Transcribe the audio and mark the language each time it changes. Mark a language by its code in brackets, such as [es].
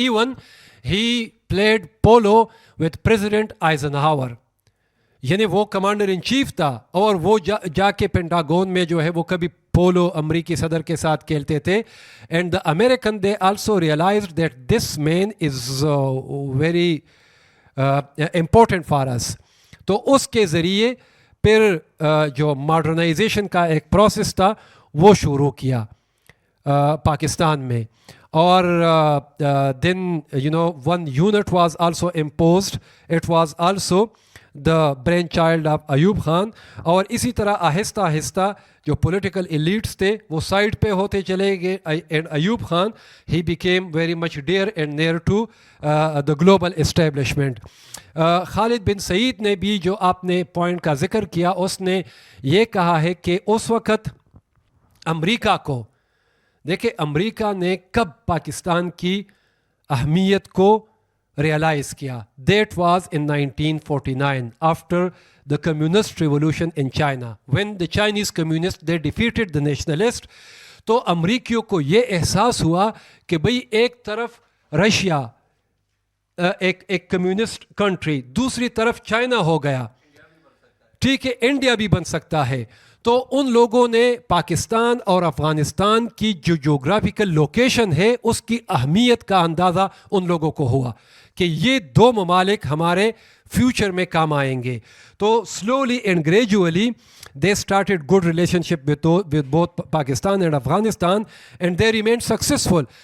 [en] Even he played polo with President Eisenhower. [ur] یعنی وہ commander in chief تھا اور وہ جا کے پینٹاگون میں جو ہے وہ کبھی پولو امریکی صدر کے ساتھ کھیلتے تھے. [en] And the American they also realized that this man is very important for us. [ur] تو اس کے ذریعے پھر جو ماڈرنائزیشن کا ایک پروسیس تھا وہ شروع کیا پاکستان میں. [en] اور then one unit was also imposed. It was also the brainchild of Ayub Khan. [ur] اور اسی طرح آہستہ آہستہ جو پولیٹیکل ایلیٹس تھے وہ سائڈ پہ ہوتے چلے گئے. [en] and Ayub Khan, he became very much dear and near to the global establishment. [ur] خالد بن سعید نے بھی جو آپ نے پوائنٹ کا ذکر کیا, اس نے یہ کہا ہے کہ اس وقت امریکہ کو, دیکھیں امریکہ نے کب پاکستان کی اہمیت کو ریئلائز کیا. [en] That was in 1949 after the communist revolution in China, when the Chinese communists they defeated the nationalists. [ur] تو امریکیوں کو یہ احساس ہوا کہ بھئی ایک طرف رشیا ایک کمیونسٹ کنٹری, دوسری طرف چائنا ہو گیا, ٹھیک ہے, انڈیا بھی بن سکتا ہے. تو ان لوگوں نے پاکستان اور افغانستان کی جو جغرافیکل لوکیشن ہے اس کی اہمیت کا اندازہ ان لوگوں کو ہوا کہ یہ دو ممالک ہمارے فیوچر میں کام آئیں گے. [en] تو slowly and gradually they started good relationship with both Pakistan and Afghanistan and they remained successful.